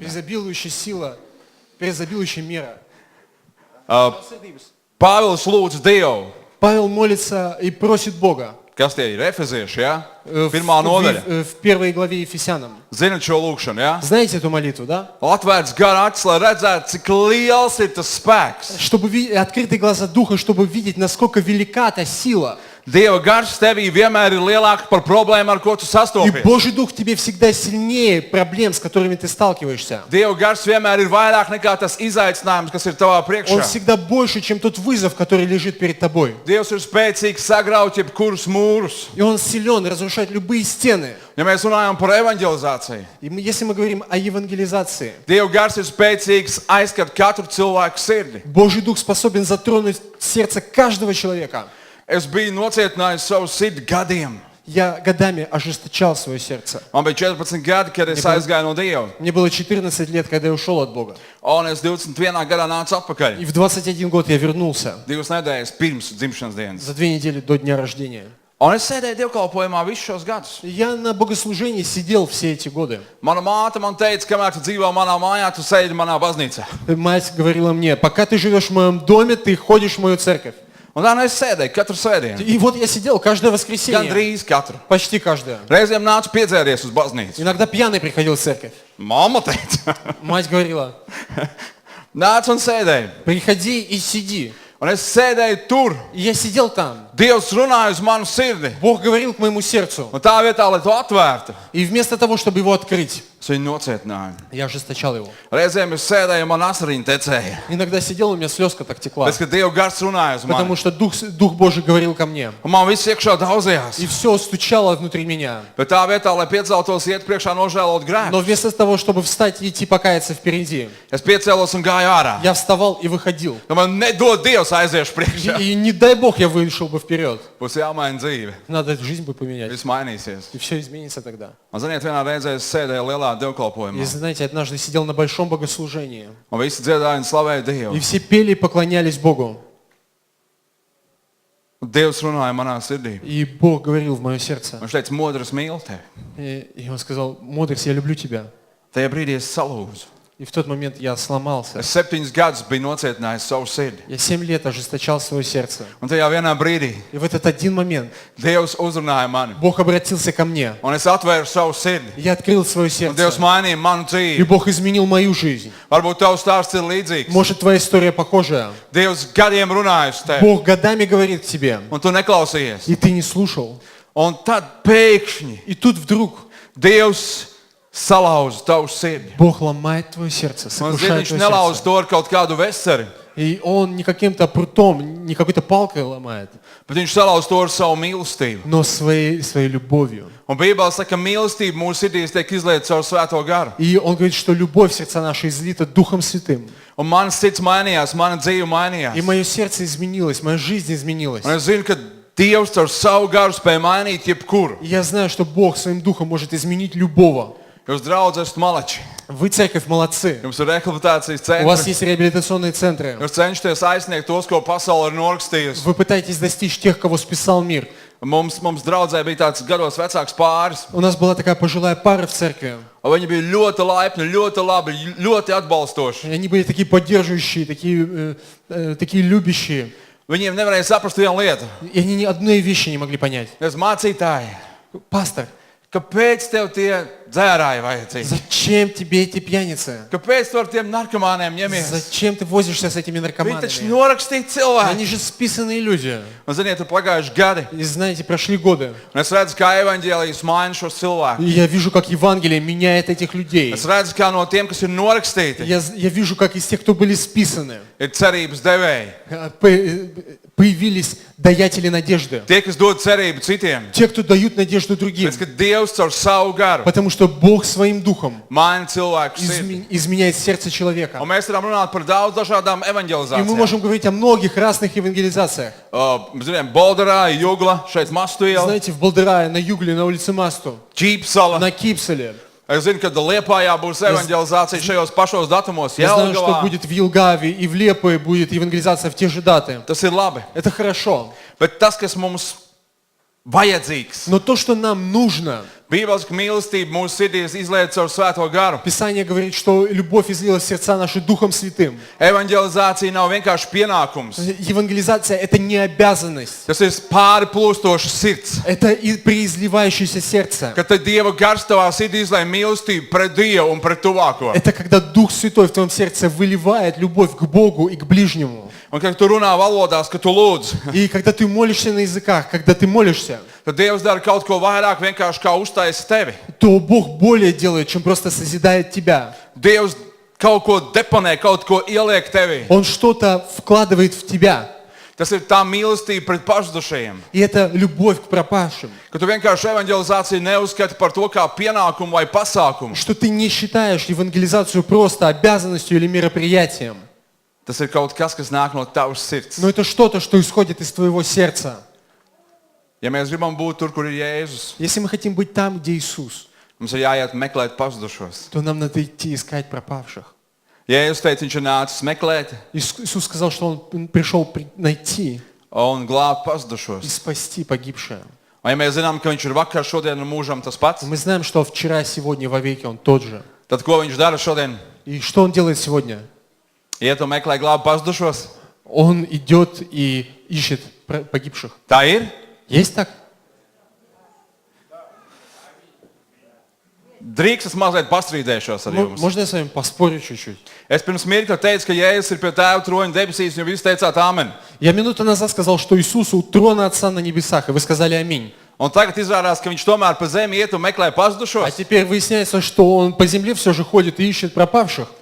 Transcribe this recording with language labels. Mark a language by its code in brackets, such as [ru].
[ru] преизобилующая сила, преизобилующая мера. [lv] Pāvils lūdz Dievu, [ru] Павел молится и просит Бога [lv] kas tie ir efezieši, ja? [ru] в [lv] Pirmā nodaļa. [ru] в первой главе Ефесянам. [lv] Zinat šo lūkšanu, ja? [ru] Знаете эту молитву, да? [lv] Atvērts gara acis, lai redzētu, cik liels ir tas spēks. [ru] Чтобы открытые глаза Духа, чтобы видеть, насколько велика та сила. [lv] Dieva gars tevī vienmēr ir lielāks par problēmu, ar ko tu [ru] И [lv] sastopies. [ru] Божий Дух в тебе всегда сильнее проблем, с которыми ты сталкиваешься. [lv] Dieva gars vienmēr ir vairāk nekā tas izaicinājums, kas ir tavā [ru] Он [lv] priekšā. [ru] всегда больше, чем тот вызов, который лежит перед тобой. [lv] Dievs ir spēcīgs sagraut jebkurus mūrus. [ru] И Он силен разрушать любые стены. [lv] Ja mēs runājam par evanģelizāciju, [ru] И если мы говорим о евангелизации, [lv] Dieva gars ir spēcīgs aizskart katru cilvēku sirdi. [ru] Божий Дух способен затронуть сердце каждого человека. [lv] Es biju nocietinājis savu sirdi gadiem. [ru] Я годами ожесточал свое сердце. [lv] Man bija 14 gadi, kad es aizgāju no Dieva. [ru] Мне было 14 лет, когда я ушел от Бога. [lv] Un es 21. gadā nācu atpakaļ. [ru] И в 21 год я вернулся [lv] 2 nedēļas pirms dzimšanas dienas. [ru] за 2 недели до дня рождения. [lv] Un es sēdēju dievkalpojumā visus šos gadus. [ru] Я на богослужении сидел все эти годы. [lv] Mana māte man teica, kamēr tu dzīvo manā mājā, tu sēdi manā baznīcā. [ru] Мать говорила мне, пока ты живешь в моем доме, ты ходишь в мою церковь. [lv] Un tā nu es sēdēju katru svētdienu. [ru] И вот я сидел каждое воскресенье. [lv] Gandrīz katru. [ru] Почти каждое. [lv] Reizēm nācu piedzēries uz baznīcu. [ru] Иногда пьяный приходил в церковь. [lv] Mamma teica. [ru] Мать говорила, [lv] Nāc un sēdēju. [ru] приходи и сиди. [lv] Un es sēdēju tur. [ru] И я сидел там. [lv] Dievs runāja uz manu sirdi. [ru] Бог говорил к моему сердцу. [lv] Un tā vietā, lai to atvērtu, [ru] И вместо того, чтобы его открыть, [lv] es viņu nocietināju. [ru] я ожесточал его. [lv] Reizēm es sēdēju, man asariņi tecēja. [ru] Иногда сидел, у меня слезка так текла. [lv] Pēc, ka Dieva gars runāja uz [ru] Потому [lv] mani. [ru] что Дух Божий говорил ко мне. [lv] Un man viss iekšā daudzījās. [ru] И все стучало внутри меня. [lv] Bet tā vietā, lai pieceltos, iet priekšā nožēlot [ru] Но [lv] grēku, [ru] вместо того, чтобы встать и идти покаяться впереди, [lv] es piecēlos un gāju ārā. [ru] я вставал и выходил. [lv] Nu, man nedod Dievs aiziešu priekšā. [ru] И не дай Бог я вышел бы вперед. [lv] Būs jāmaina dzīve. [ru] Надо жизнь бы поменять. [lv] Viss mainīsies. [ru] И все изменится тогда. [lv] Un, ziniet, vienā reizē es sēdēju lielā [ru] И [lv] dievkalpojumā. [ru] знаете, однажды сидел на большом богослужении. [lv] Un visi dziedāja un slavēja Dievu. [ru] все пели и поклонялись Богу. [lv] Un Dievs runāja manā sirdī. [ru] И Бог говорил в мое сердце. [lv] Viņš teica, modrs mīl tevi. [ru] И Он сказал, Модрис, я люблю тебя. [lv] Tajā brīdī es salūzu. [ru] И в тот момент я сломался. [lv] Es 7 gadus biju nocietinājis savu sirdi. [ru] Я 7 лет ожесточал свое сердце. [lv] Un tajā vienā brīdī [ru] И в этот один момент [lv] Dievs uzrunāja mani. [ru] Бог обратился ко мне. [lv] Un es atvēru savu sirdi. [ru] Я открыл свое [lv] Un Dievs [ru] сердце. [lv] mainīja manu [ru] И [lv] dzīvi. [ru] Бог изменил мою жизнь. [lv] Varbūt tavs stāsts ir līdzīgs. [ru] Может, твоя история похожая. [lv] Dievs gadiem runāja uz tevi. [ru] Бог годами говорит к тебе, [lv] Un tu neklausījies. [ru] и ты не слушал. [lv] Un tad pēkšņi [ru] И тут вдруг [lv] Dievs salauza tavu sirdi. [ru] Бог ломает твое сердце, [lv] Un zini, [ru] сокрушает твое [lv] nelauza [ru] сердце. [lv] to ar kaut kādu veseli, [ru] И Он не каким-то прутом, не какой-то палкой ломает, [lv] bet viņš salauza to ar savu mīlestību. [ru] но своей любовью. [lv] Un Bībelē saka, ka mīlestība mūsu sirdīs tiek izlieta caur svēto garu. [ru] И Он говорит, что любовь в сердца наши излита Духом Святым. [lv] Un mans sirds mainījās, mana dzīve mainījās. [ru] И мое сердце изменилось, моя жизнь изменилась. [lv] Un es zinu, ka Dievs caur savu garu spēj mainīt jebkuru. [ru] И я знаю, что Бог своим Духом может изменить любого. [lv] Jūs draugi esat malači. [ru] Вы, церковь, молодцы. [lv] Jums ir rehabilitācijas [ru] У вас [lv] centri. [ru] есть реабилитационные центры. [lv] Jūs cenšaties aizsniegt tos, ko pasaule ir norakstījusi. [ru] Вы пытаетесь достичь тех, кого списал мир. [lv] Mums draudzē bija tāds gados vecāks pāris. [ru] У нас была такая пожилая пара в церкви. [lv] Un viņi bija ļoti laipni, ļoti labi, ļoti atbalstoši. [ru] И они были такие поддерживающие, такие любящие. [lv] Viņiem nevarēja saprast vienu lietu. [ru] И они ни одной вещи не могли понять. [lv] Es mācītāji, [ru] Пастор, [lv] kāpēc tev tie dzērāji vajadzīgi? [ru] зачем тебе эти пьяницы? [lv] Kāpēc tu ar tiem narkomāniem ņemies? [ru] Зачем ты возишься с этими [lv] Viņi taču norakstīja cilvēki. [ru] Они же списанные люди. [lv] Un ziniet, ir pagājuši gadi. [ru] И знаете, прошли годы. [lv] Un es redzu, kā evaņģēlijas maina šos [ru] И [lv] cilvēkus. [ru] я вижу, как Евангелие меняет этих людей. [lv] Es redzu, kā no tiem, kas ir norakstīti, [ru] Я вижу, как из тех, кто были списаны, [lv] ir cerības devēji. [ru] появились даятели надежды. [lv] Tie, kas dod cerību citiem. [ru] Те, кто дают надежду другим. [lv] Pēc, ka Dievs caur savu garu [ru] Потому что Бог своим духом [lv] maina cilvēku sirdi. [ru] изменяет сердце человека. [lv] Un mēs varam runāt par daudz dažādām [ru] И мы [lv] evaņģelizācijām. [ru] можем говорить о многих разных евангелизациях. [lv] Zinām, Bolderā, Jugla, šeit Mastu iela, [ru] Знаете, в Болдырае, на Югле, на улице Масту, [lv] Ķīpsala. [ru] на Кипселе. [lv] Es zinu, ka Liepājā būs evaņģelizācija šajos pašos datumos. [ru] Я знаю, что [lv] Jelgavā. [ru] будет в Елгаве и в Лепое будет евангелизация в те же даты. [lv] Tas ir labi. [ru] Это хорошо. [lv] Bet tas, kas mums vajadzīgs, [ru] Но то, что нам нужно, [lv] Bībeles mīlestība mūsu sirdīs izliet caur svēto garu. [ru] Писание говорит, что любовь излилась в сердца наши Духом Святым. [lv] Evaņģelizācija nav vienkārši pienākums. [ru] Евангелизация – это не обязанность. [lv] Tas ir pāri plūstošs sirds. [ru] Это преизливающееся сердце. [lv] Kad te Dieva gars tavā sirdī izlai mīlestību pret Dievu un pret tuvāko. [ru] Это когда Дух Святой в твоем сердце выливает любовь к Богу и к ближнему. [lv] Un kad tu runā valodās, ka tu lūdz, [ru] И когда ты молишься на языках, когда ты молишься, [lv] tad Dievs dara kaut ko vairāk vienkārši kā uztaisa tevi. [ru] то Бог более делает, чем просто созидает тебя. [lv] Dievs kaut ko deponē, kaut ko ieliek tevī. [ru] Он что-то вкладывает в тебя. [lv] Tas ir tā mīlestība pret pazudušajiem. [ru] И это любовь к пропавшим. [lv] Ka tu vienkārši evaņģelizāciju neuzskati par to kā pienākumu vai pasākumu. [ru] Что ты не считаешь евангелизацию просто обязанностью или мероприятием. [lv] Tas ir kaut kas, kas nāk no tavas sirds. [ru] Но это что-то, что исходит из твоего сердца. [lv] Ja mēs gribam būt tur, kur ir Jēzus, [ru] Если мы хотим быть там, где Иисус, [lv] mums ir jāiet meklēt pazudušos. [ru] то нам надо идти искать пропавших. [lv] Jēzus teica, viņš ir nācis meklēt [ru] Иисус сказал, что Он пришел найти [lv] un glābt [ru] и [lv] pazudušos. [ru] спасти погибшее. [lv] Un ja mēs zinām, ka viņš ir vakar, šodien un mūžam tas pats, [ru] Мы знаем, что вчера, сегодня, вовеки Он тот же. [lv] tad ko viņš dara šodien? [ru] И что Он делает сегодня? [lv] Iet un meklē glābi pazudušos. [ru] Он идет и ищет погибших. [lv] Tā ir. [ru] Есть так? [lv] Drīkst es mazliet pastrīdēšos ar jums. [ru] Можно я с вами поспорю чуть-чуть? [lv] Es pirms mirkļa teicu, ka Jēzus ir pie tēva troņa debesīs, un jūs teicāt āmen. [ru] Я минуту назад сказал, что Иисус у трона Отца на небесах, и вы сказали аминь. [lv] Un tagad izrādās, ka viņš tomēr pa zemi iet un meklē [ru] А [lv] pazudušos. [ru] теперь выясняется, что Он по земле все же ходит и ищет пропавших.